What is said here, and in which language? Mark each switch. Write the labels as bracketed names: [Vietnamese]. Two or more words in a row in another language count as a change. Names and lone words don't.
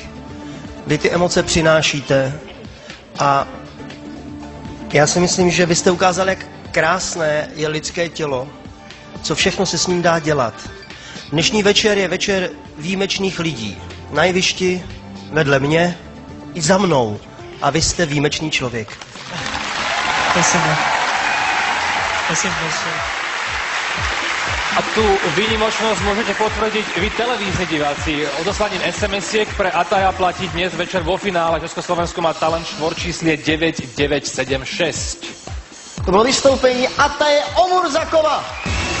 [Czech] Vy ty emoce přinášíte a já si myslím, že vy jste ukázali, jak krásné je lidské tělo, co všechno se s ním dá dělat. Dnešní večer je večer výjimečných lidí. Na jevišti, vedle mě, i za mnou. A vy jste výjimečný člověk. [Russian] Спасибо. Спасибо большое. [Slovak] A tú výnimočnosť môžete potvrdiť vy, televízni diváci. Odoslaním SMS-iek pre Ataja platí dnes večer vo finále. Československo má talent štvorčíslie 9976. [Czech] To bylo vystoupení Ataje Omurzakova.